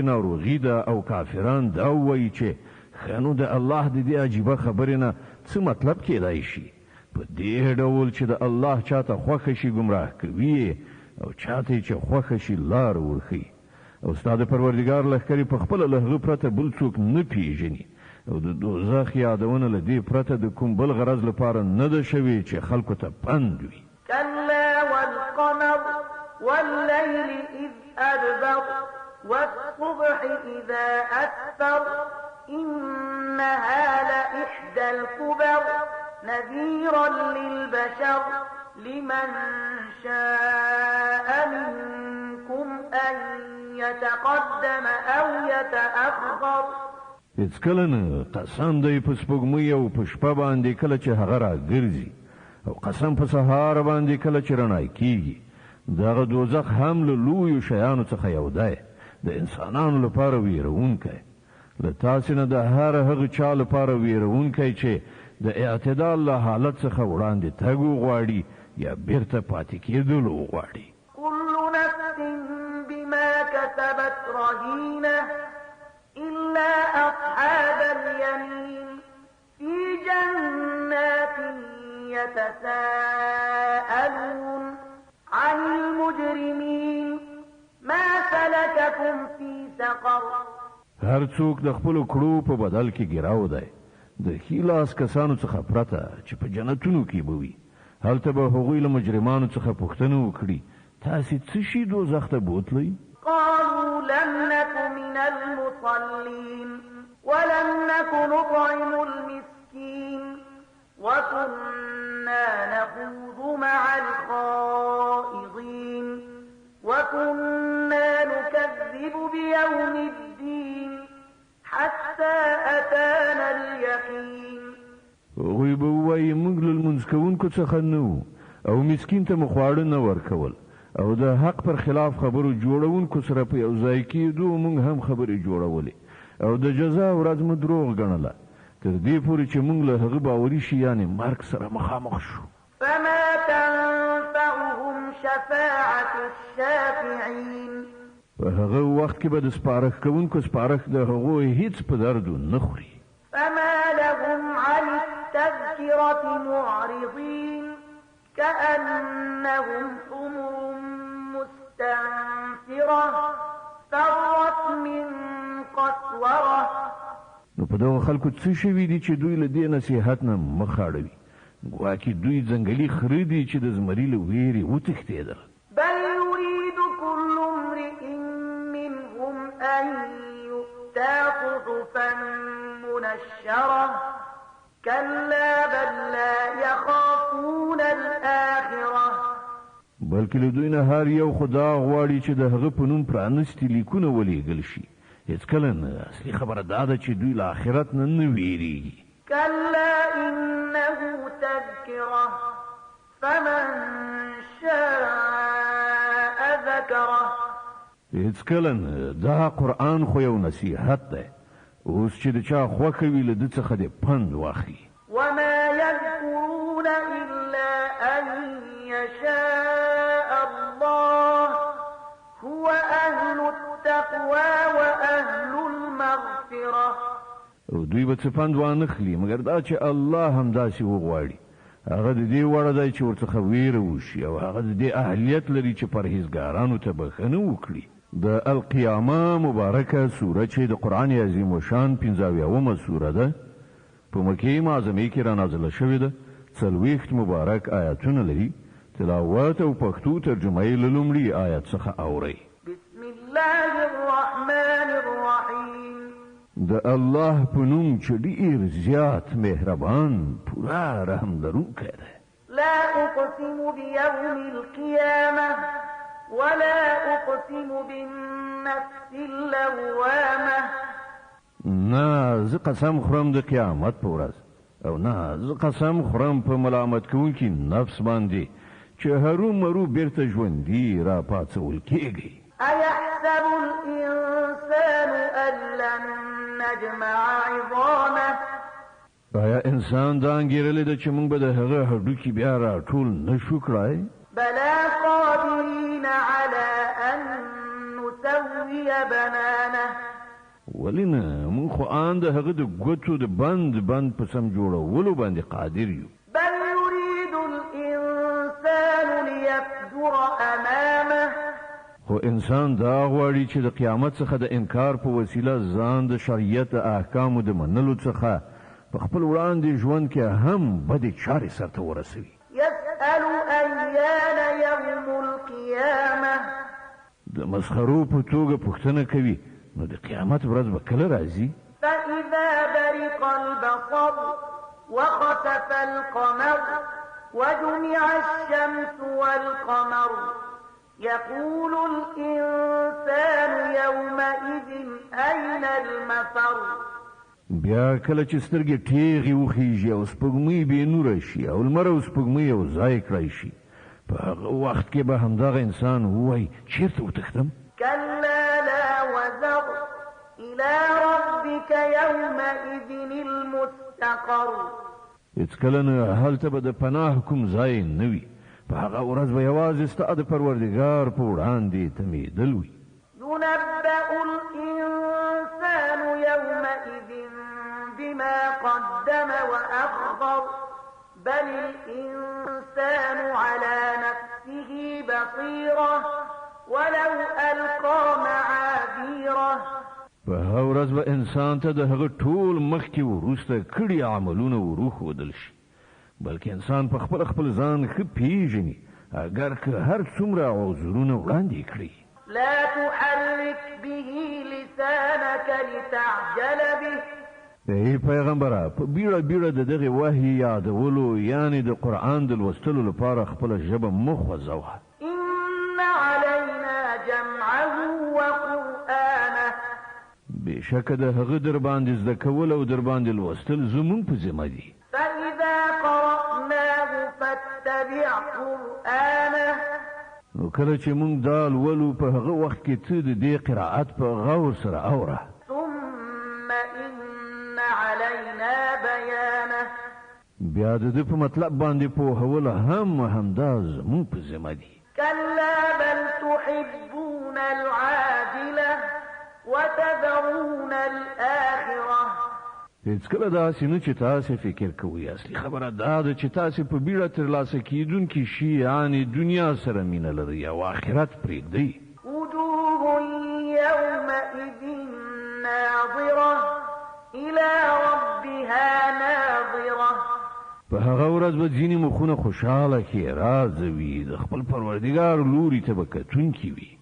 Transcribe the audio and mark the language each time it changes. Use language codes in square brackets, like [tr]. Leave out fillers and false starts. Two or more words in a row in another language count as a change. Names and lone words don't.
[ps] ناروغي ده او کافران دا وایي چې خنو د الله د دې عجیبه خبرې نه څه مطلب کېدای شي په دې ډول چې د الله چاته خوښه شي ګمراه کوي او چاته چې خوښه شي لار ورخي او استاد پروردگار لخرې په خپل له پرته بل څوک نه پیژني او د دوزخ یادونه لدی پرته د کوم بل غرض لپاره نه ده شوی چې خلکو ته پند وي. [ar] كلا والقمر والليل إذ أدبر والصبح إذا أسفر إنها لإحدى الكبر نذيرا للبشر لمن شاء منكم أن يتقدم أو يتأخر. [ps] هیڅکله نه قسم دی په سپوږمۍ او په شپه باندې کله چې هغه راګرځي او قسم په سهار باندې کله چې رڼا کیږي. دغه دوزخ هم له لویو شیانو څخه یو دی د انسانانو لپاره ویرونکی له تاسې نه د هر هغه چا لپاره ویرونکی چې د اعتدال له حالت څخه وړاندې تګ وغواړي یا بیرته پاتې کېدل وغواړي. [ar] كل نفس بما كسبت رهينة إلا أصحاب اليمين في جنات يتساءلون عن المجرمين ما سلككم في سقر. [ps] هر څوک د خپل کړو په بدل کې ګراو دی د خلاص کسانو څخه پرته چې په جنتونو کې بوي. هلته به هغوی له مجرمانو څخه پوښتنه وکړي تاسې څه شي دوزخ ته بوتلی؟ [ar] قالوا لم نك من المصلين ولم نك نطعم المسكين وكنا نخوض مع الخائضين وكنا نكذب بيوم الدين حتى أتانا اليقين. [ps] هغوی به ووایي موږ له لمونځ کوونکو څخه نه وو او مسکین ته مو خواړه نه ورکول او د حق پر خلاف خبرو جوړونکو سره په یو ځای کېدو موږ هم خبرې جوړولې او د جزا ورځ مو دروغ ګڼله تر دې پورې چې موږ له هغه باوري شي یعنې مرګ سره مخامخ شو. [ar] فما تنفعهم شفاعة الشافعين. [ps] په هغه وخت کې به د سپارښت کوونکو سپارښت د هغوی هیڅ په دردو نه خوري. [ar] فما لهم عن التذكرة معرضين كأنهم حمر مستنفرة فرت من قسورة. [ps] نو په دغه خلکو څه شوي دي چې دوی له دې نصیحت نه مخ اړوي ګواکې دوی ځنګلي خره دي چې د زمري له ویرې وتښتېدل. [ar] بل يريد كل امرئ منهم أن يؤتى صحفا منشرة كلا بل لا يخافون الآخرة. [ps] بلکې له دوی نه هر یو خدا غواړي چې د هغه په نوم پرانستي لیکونه ولېږل شي. هېڅکله نه اصلي خبره دا ده چې دوی له آخرت نه نه ویرېږي. [ar] كلا إنه تذكرة فمن شاء ذكره. [ps] هېڅکله نه دا قرآن خو یو نصیحت دی اوس چې د چا خوښه وي له ده څخه دې پند واخلي. [ar] وما يذكرون إلا أن يشاء الله هو أهل التقوى وأهل المغفرة. [ps] او دوی به څه پند وانخلي مګر دا چې الله هم داسې وغواړي هغه د دې وړه دی چې ورڅخه ویره وشي او هغه د دې اهلیت لري چې پرهیزګارانو ته بخښنه وکړي. د القیامه مبارکه سوره چې د قرآن عظیم الشان 50 سوره ده په مکې معظمې کې را نازله شوې ده 40 مبارک آیاتونه لري. تلاوت او پښتو ترجمه یې له لومړي آیت څخه اورئ. [ar] بسم الله الرحمن الرحیم. [ps] د الله په نوم چې ډېر زیات مهربان پوره رحم لرونکی دی. [ar] لا أقسم بيوم القيامة ولا أقسم بالنفس اللوامة. [ps] نه زه قسم خورم د قیامت په ورځ او نه زه قسم خورم په ملامت کوونکي نفس باندې چې هرو مرو بیرته ژوندي را پاڅول کېږي. [ar] أيحسب الإنسان أن لن نجمع عظامه. [ps] آیا انسان دا انګیرلی ده چې موږ به د هغه هډوکي بیا را ټول نشو کړای؟ [ar] بلى قادرين على أن نسوي بنانه. [ps] ولې نه موږ خو ان د هغه د ګوتو د بند په سم جوړولو باندې قادر یو. [ar] بل يريد يستر أمامه. [ps] خو انسان دا غواړي چې د قیامت څخه د انکار په وسیله ځان د شریعت احکامو د منلو څخه په خپل وړاندې ژوند کې هم بدې چارې سرته ورسوي. [ar] يسأل أيان يوم القيامة. [ps] د مسخرو په توګه پوښتنه کوي نو د قیامت ورځ به کله راځي؟ [ar] فإذا برق البصر وخسف القمر وجمع الشمس والقمر يقول الإنسان يومئذ أين المفر. [ps] بیا کله چې سترګې ټیغې وخیږي او سپوږمۍ بې نوره شي او لمر او سپوږمۍ یو ځای کړی شي په هغه وخت کې به همدغه انسان ووایي چیرته وتښتم؟ [ar] كلا لا وزر إلى ربك يومئذ المستقر. [ps] هېڅکله نه هلته به د پناه کوم ځای نه وي. په هغه ورځ به یوازې ستا د پروردګار په وړاندې تمېدل وي. [ar] ينبأ الإنسان يومئذ بما قدم وأخر بل الإنسان على نفسه بصيرة ولو ألقى معاذيره. [ps] په هغه ورځ به انسان ته د هغه ټول مخکې وروسته کړي عملونه وروښودل شي، بلکې انسان په خپل ځان ښه پیژني اگر که هر څومره عذرونه وړاندې کړي. [ar] لا تحرك به لسانك لتعجل به. [ps] ای پیغمبره په بیړه بیړه د دغه وحی یادولو یعنی د قرآن د لوستلو لپاره خپله ژبه مه خوځوه. [ar] إن علينا جمعه وقرآنه. [ps] بېشکه د هغه در باندې زده کول او در باندې لوستل زموږ په ذمه دي. [ar] فإذا قرأناه فاتبع قرآنه. [ps] نو کله چې موږ دا لولو په هغه وخت کې ته د دې قرائت په غور سره اوره. [ar] ثم إن علينا بيانه. [ps] بیا د دې په مطلب باندې پوهول همدا زموږ په ذمه دي. [ar] كلا بل تحبون العاجلة وتذرون الآخرة. [ps] هېڅکله داسې نه چې تاسې فکر کوئ. اصلي خبره دا ده چې تاسې په بیړه ترلاسه کیدونکي شي یعنې دنیا سره مینه لرئ او آخرت پرېږدئ. [ar] وجوه يومئذ ناظرة إلى ربها ناظرة. [ps] په هغه ورځ به ځینې مخونه خوشحاله ښېرازه وي د خپل پروردګار لوري ته به کتونکي وي.